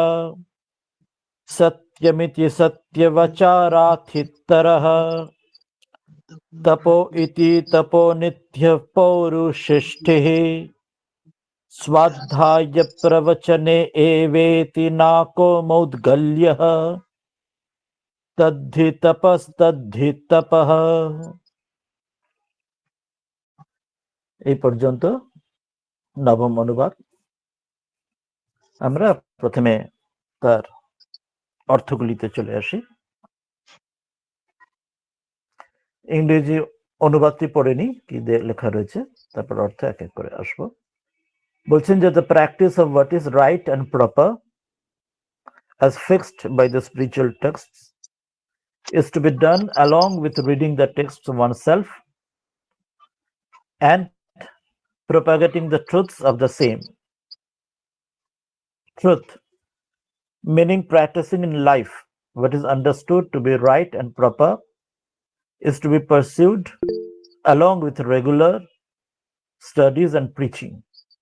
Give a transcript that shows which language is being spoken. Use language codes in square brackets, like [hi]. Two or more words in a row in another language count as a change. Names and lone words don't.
[sa] सत्यमिति सत्यवचाराथितरः तपो इति तपो नित्यः पौरुषिष्ठिः स्वाध्याय प्रवचने एवेति नाको मौद्गल्यः तद्धि तपस्तद्धि तपः। [bn] এই পর্যন্ত নবম অনুবাদ। আমরা প্রথমে তার অর্থগুলিতে চলে আসি। ইংরেজি অনুবাদটি পড়ে নি কি লেখা রয়েছে, তারপর অর্থ এক এক করে আসবো। বলছেন যে [en] the practice of what is right and proper as fixed by the spiritual texts is to be done along with reading the texts oneself and propagating the truths of the same. Truth, meaning practicing in life what is understood to be right and proper, is to be pursued along with regular studies and preaching.